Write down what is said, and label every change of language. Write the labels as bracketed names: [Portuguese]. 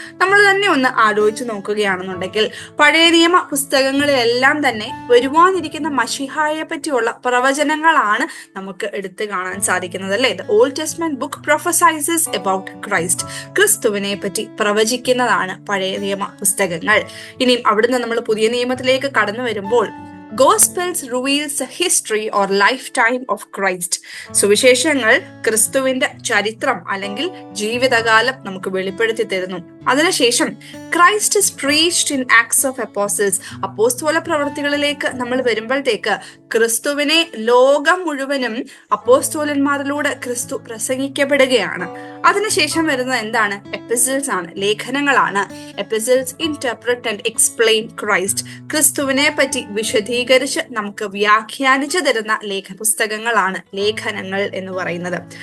[Malayalam] നമ്മൾ തന്നെ ഒന്ന് ആലോചിച്ച് നോക്കുകയാണെന്നുണ്ടെങ്കിൽ പഴയ നിയമ പുസ്തകങ്ങളിലെല്ലാം തന്നെ വരുവാനിരിക്കുന്ന മശിഹായെ പറ്റിയുള്ള പ്രവചനങ്ങളാണ് നമുക്ക് എടുത്തു കാണാൻ സാധിക്കുന്നത്, അല്ലേ? [English] The old testament book prophesizes about Christ. [Malayalam] ക്രിസ്തുവിനെ പറ്റി പ്രവചിക്കുന്നതാണ് പഴയ നിയമ പുസ്തകങ്ങൾ. ഇനിയും അവിടുന്ന് നമ്മൾ പുതിയ നിയമത്തിലേക്ക് കടന്നു വരുമ്പോൾ [English] Gospels reveals a history or lifetime of Christ. [Malayalam] സുവിശേഷങ്ങൾ ക്രിസ്തുവിന്റെ ചരിത്രം അല്ലെങ്കിൽ ജീവിതകാലം നമുക്ക് വെളിപ്പെടുത്തി തരുന്നു. അതിനുശേഷം [English] Christ is preached in Acts of Apostles. [Malayalam] അപ്പോസ്തല പ്രവർത്തികളിലേക്ക് നമ്മൾ വരുമ്പോഴത്തേക്ക് ക്രിസ്തുവിനെ ലോകം മുഴുവനും അപ്പോസ്തലന്മാരിലൂടെ ക്രിസ്തു പ്രസംഗിക്കപ്പെടുകയാണ്. അതിനുശേഷം വരുന്നത് എന്താണ്? എപ്പിസിൽസ് ആണ്, ലേഖനങ്ങളാണ്. [English] Epistles interpret and explain Christ. [Malayalam] ക്രിസ്തുവിനെ പറ്റി വിശദീകരിച്ച് നമുക്ക് വ്യാഖ്യാനിച്ചു തരുന്ന പുസ്തകങ്ങളാണ് ലേഖനങ്ങൾ എന്ന് പറയുന്നത്.